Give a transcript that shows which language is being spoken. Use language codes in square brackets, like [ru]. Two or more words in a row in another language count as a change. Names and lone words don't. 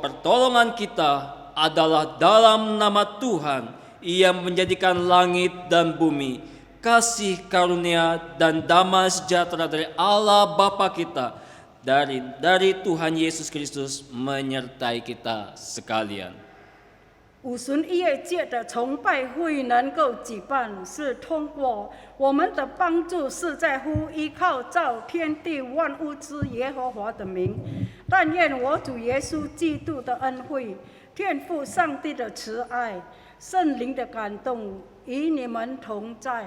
[id] pertolongan kita adalah dalam nama Tuhan yang menjadikan langit dan bumi, kasih karunia dan damai sejahtera dari Allah Bapa kita, dari Tuhan Yesus Kristus menyertai kita sekalian. [zh] 五旬音乐节的崇拜会能够举办，是通过我们的帮助，是在乎依靠造天地万物之耶和华的名。但愿我主耶稣基督的恩惠、天父上帝的慈爱、圣灵的感动与你们同在。